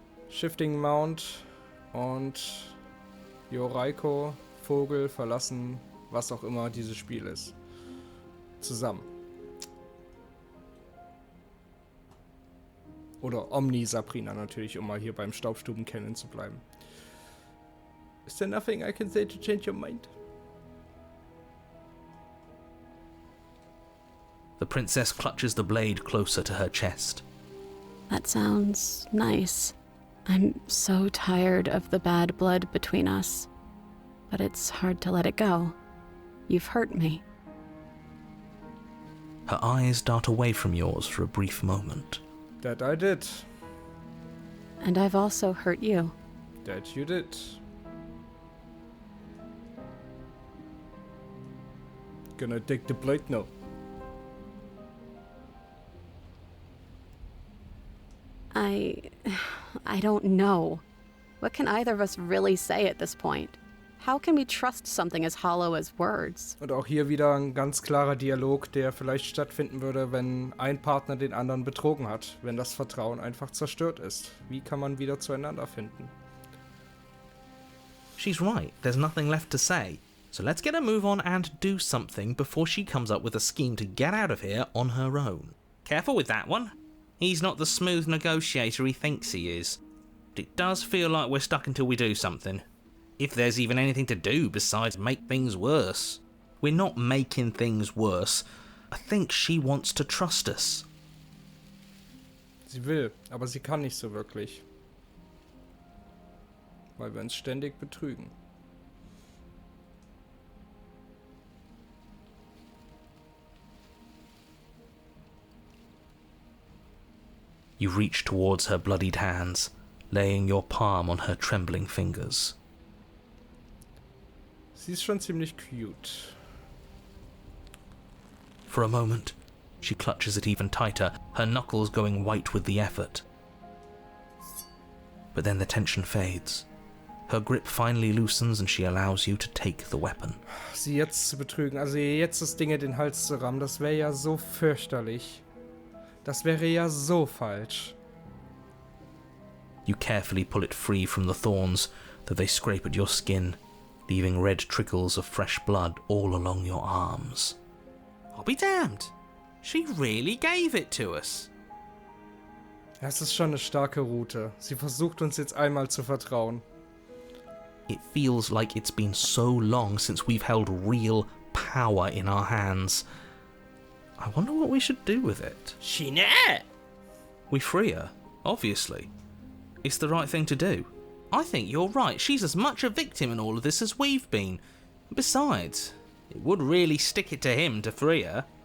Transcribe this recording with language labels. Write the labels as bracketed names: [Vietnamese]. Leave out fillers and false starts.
[German] Shifting Mount und Yoraiko, Vogel, verlassen, was auch immer dieses Spiel ist. Zusammen. Oder Omni-Sabrina natürlich, um mal hier beim Staubstuben-Kennen zu bleiben. [English] Is there nothing I can say to change your mind? The princess clutches the blade closer to her chest. That sounds nice. I'm so tired of the bad blood between us. But it's hard to let it go. You've hurt me. Her eyes dart away from yours for a brief moment. That I did. And I've also hurt you. That you did. Gonna take the blade now. I don't know. What can either of us really say at this point? How can we trust something as hollow as words? [German] Und auch hier wieder ein ganz klarer Dialog, der vielleicht stattfinden würde, wenn ein Partner den anderen betrogen hat, wenn das Vertrauen einfach zerstört ist. Wie kann man wieder zueinander finden? [English] She's right, there's nothing left to say. So let's get a move on and do something before she comes up with a scheme to get out of here on her own. Careful with that one. He's not the smooth negotiator he thinks he is. But it does feel like we're stuck until we do something. If there's even anything to do besides make things worse. We're not making things worse. I think she wants to trust us. [German] Sie will, aber sie kann nicht so wirklich. Weil wir uns ständig betrügen. [English] You reach towards her bloodied hands, laying your palm on her trembling fingers. [German] Sie ist schon ziemlich cute. [English] For a moment, She clutches it even tighter, her knuckles going white with the effort. But then the tension fades. Her grip finally loosens and she allows you to take the weapon. [German] Sie jetzt zu betrügen, also ihr jetzt das Ding in den Hals zu rammen, das wäre ja so fürchterlich. Das wäre ja so falsch. [English] You carefully pull it free from the thorns, though they scrape at your skin, leaving red trickles of fresh blood all along your arms. I'll be damned. She really gave it to us. [German] Das ist schon eine starke Route. Sie versucht uns jetzt einmal zu vertrauen. [English] It feels like it's been so long since we've held real power in our hands. I wonder what we should do with it. Shinette! We free her, obviously. It's the right thing to do. I think you're right. She's as much a victim in all of this as we've been. Besides, it would really stick it to him to free her.